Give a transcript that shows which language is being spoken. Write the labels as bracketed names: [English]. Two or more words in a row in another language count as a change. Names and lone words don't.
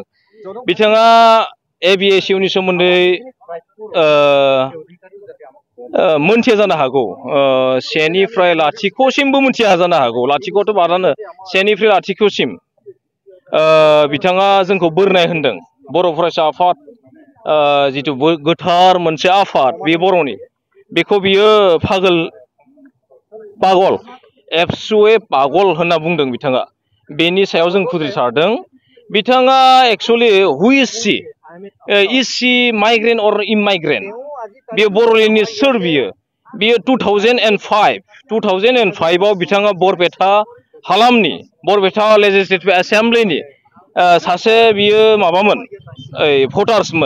[Bodo] बिथाङा ABSUनि सोमोन्दै मोनथिया जानो हागौ। 1 निफ्राय 10 सिमबो मोनथिया जानो हागौ। 10थ' बारानो 1 निफ्राय 10 सिम बिथाङा जोंखौ बोरनाय होनदों। बर' फरायसा आफाद जिथु गोथार मोनसे आफाद बे बर'नि बेखौ बियो पागल एबसुए पागल होनना बुंदों बिथाङा। बेनि सायाव जों खुद्रिसारदों। बिथाङा [English] actually who is the migrant or immigrant [Bodo] बे बर'लेण्डनि सोर बियो 2005आव बिथाङा बरपेटा हालामनि बरपेटा लेजिस्लेटिभ एसेम्ब्लिनि सासे बियो माबामोन भटार्समोन।